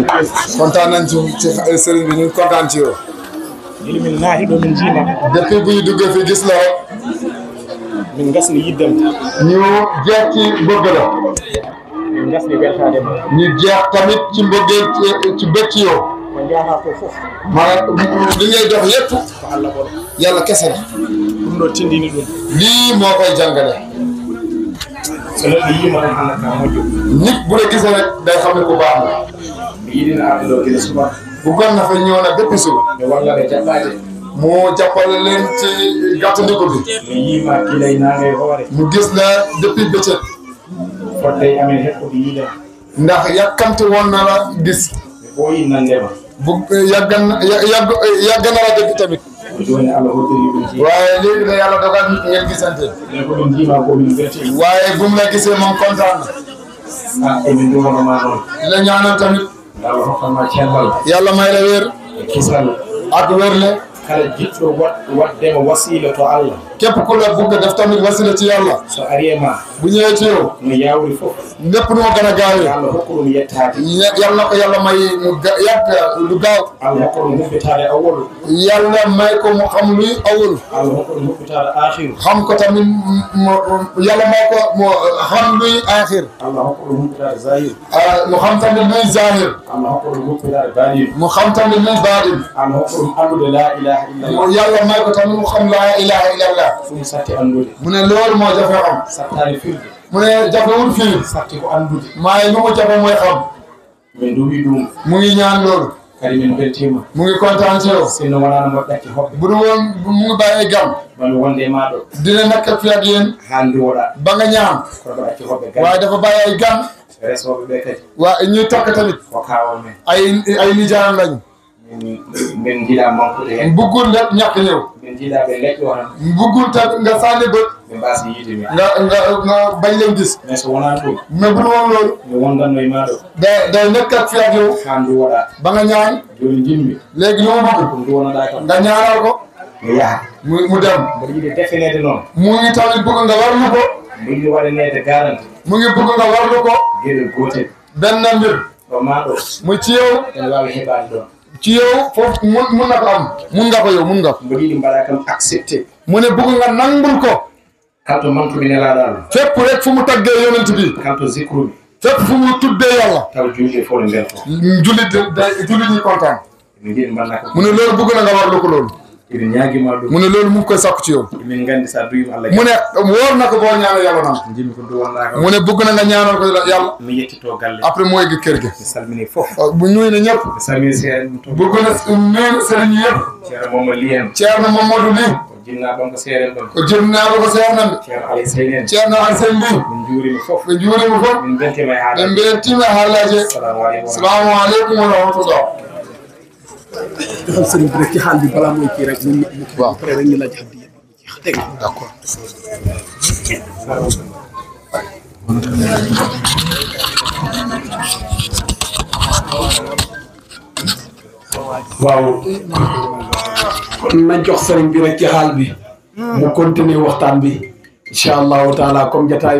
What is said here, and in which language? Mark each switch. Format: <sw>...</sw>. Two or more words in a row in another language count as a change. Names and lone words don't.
<wo>kontaan nañ ci sëriñ bi ñu kontaan ci yow.</wo> <ff>ili min naahi ɗo min jiima</ff> <wo>depuis bu ñu duggee fi gis la</wo> <ff>min gasni yiddam</ff> <wo>ñu jeex ci bëgg la</wo> <ff>min gasni weltade ma</ff> <wo>ñu jeex tamit ci mbëggeel ci bëgg ci yow.</wo> <ff>ko jaaha ko fof</ff> <wo>maanaam li ngay dox yépp</wo> <ff>ko Allah ɓolo</ff> <wo>yàlla kese la.</wo> <ff>ɗum ɗo tindini ɗum</ff> <wo>lii moo koy jàngale.</wo> <ff>so neɗɗo yiima tan hannda ka moƴƴo</ff> <wo>nit bu la gisee rek day xam ne ku baax la.</wo> <ff>mi yiɗino arde ɗo gila suba</ff> <wo>bu gon na fa ñëw na bépp suba</wo> <ff>mi wallare jaɓɓade</ff> <wo>mu jàppale leen ci gàttandiku bi.</wo> <ff>mi yiima kilay nange hoore</ff> <wo>mu gis la depuis bëccëg</wo> <ff>fodde e amen heɓɓude yiidema</ff> <wo>ndax yàkkamti woon na la gis.</wo> <ff>mi ɓooyi nandema</ff> <wo>bu yàgg na la dégg tamit.</wo> <ff>ko joni Allah hoddiri ɗum jii</ff> <wo>waaye léegi la yàlla dogal ngeen gisante.</wo> <ff>mais ko ɗum jiima ko min belti</ff> <wo>waaye bu mu la gisee moom kontaan na.</wo> <ff>emin duwonoma noon</ff> <wo>di la ñaanal tamit</wo> <ff>Allah hokkanma cellal</ff> <wo>yàlla may la wér</wo> <ff>e kisal</ff> <wo>ak wérle.</wo> <ff>kala jiɗɗo waddema wasila to Allah</ff> <wo>képp ku la bugg def tamit wasila ci yàlla.</wo> <ff>so ari e ma</ff> <wo>bu ñëwee ci yow</wo> <ff>no yawri fof</ff> <wo>lépp nu ma gën a gaawee.</wo> <ff>Allah hokka ɗum yettade</ff> <wo>yàlla na ko yàlla may mu yàgg lu gaaw.</wo> <ff>Allah hokka ɗum huɓɓitade awwalu</ff> <wo>yàlla may ko mu xam luy awul.</wo> <ff>Allah hokka ɗum huɓɓitade akhiru</ff> <wo>xam ko tamit yàlla may ko mu xam luy aaxir.</wo> <ff>Allah hokka ɗum huɓɓitade zahir</ff> <wo>mu xam tamit luy zahir.</wo> <ff>Allah hokka ɗum huɓɓitade baɗin</ff> <wo>mu xam tamit luy baatin.</wo> <ff>Allah hokka ɗum andude</ff> <ar>لا إله إلا الله</ar> <wo>yàlla may ko tamit mu xam</wo> <ar>لا إله إلا الله.</ar> <ff>ɗum satti andude</ff> <wo>mu ne loolu moo jafe xam.</wo> <ff>sattani firde</ff> <wo>mu ne jafewul fii.</wo> <ff>satti ko andude</ff> <wo>maaye lu mu jafe mooy xam.</wo> <ff>min duwi ɗum</ff> <wo>mu ngi ñaan loolu.</wo> <ff>kadi min beltima</ff> <wo>mu ngi kontaan ci yow.</wo> <ff>sinno wonano moƴƴatti hoɓɓe</ff> <wo>bu dul woon mu ngi bàyyee gam.</wo> <ff>mami wonde e maɗo</ff> <wo>dina nekk fi ak yéen.</wo> <ff>hande woɗa</ff> <wo>ba nga ñaan.</wo> <ff>koɗo acci hoɓɓe gari</ff> <wo>waaye dafa bàyyi ay gan.</wo> <ff>resoɓe ɓe kadi</ff> <wo>waa ñuy takk tamit.</wo> <ff>ko kawol men</ff> <wo>ay nijaayam lañu.</wo> <ff>min jiiɗa manqude hen</ff> <wo>buggul lépp ñàkk ñëw.</wo> <ff>min jiiɗa ɓe leƴƴo tan</ff> <wo>buggul tamit nga sànni bët.</wo> <ff>ɓe mbasi yiide min</ff> <wo>nga bañ leen gis.</wo> <ff>mais so wonani ɗum</ff> <wo>mais bu dul woon loolu.</wo> <ff>mi wondanno e maɗo</ff> <wo>day nekk ak fi ak yow.</wo> <ff>hande woɗa</ff> <wo>ba nga ñaan.</wo> <ff>joni jinmi</ff> <wo>léegi lu ma bëgg.</wo> <ff>ɗum duwonoɗa kam</ff> <wo>nga ñaanal ko.</wo> <ff>mi yaha</ff> <wo>mu dem.</wo> <ff>mboɗo yiiɗe defanede noon</ff> <wo>mu ngi tamit bëgg nga warlu ko.</wo> <ff>mbo yiɗi waɗanede garanti</ff> <wo>mu ngi bëgg nga warlu ko.</wo> <ff>gueɗel gotel</ff> <wo>benn mbir.</wo> <ff>ɗo maɗo</ff> <wo>mu ci yow.</wo> <ff>ene wawi heɓade ɗon</ff> <wo>ci yow foofu mun na ko am. mun nga ko yow mun nga ko.</wo> <ff>mboɗo yiɗi mbaɗa kam accepté</ff> <wo>mu ne bëgg nga nangul ko.</wo> <ff>kanto manquemi nelaɗo Allah</ff> <wo>fépp rek fu mu taggee yonent bi.</wo> <ff>kanto zicruɓe</ff> <wo>fépp fu mu tuddee yàlla.</wo> <ff>taw julde fof ne belto</ff> <wo>jullit ñi kontaan.</wo> <ff>min jiiɗi mbanna ko</ff> <wo>mu ne loolu bëgg na nga warlu ko loolu. mu ne loolu mu ngi koy sakku ci yow mu ne wóor na ko boo ñaanal yàlla naan mu ne bëgg na nga ñaanal ko yàlla après mooy gi kër gi bu ñuy ne ñëpp bëgg na nuyu sëriñ yëpp Ceerno Mamadou Ly</wo> <ff>ko jinnaɗo ko seernande ceerno Alseyni Ly ɓe juurima fof ɓe mbeltima haalaji</ff> <ar>السلام عليكم ورحمة الله</ar> <wo>defal sëriñ bi rek ci xaal bi balaa mooy kii rek ñu waaw après rek ñu laaj addiya dégg</wo> <fr>d'accord</fr> <wo>waaw kon nañ jox sëriñ bi rek ci xaal bi mu continuer waxtaan bi</wo> <ar>إن شاء الله تعالى</ar> <wo>comme jataay</wo>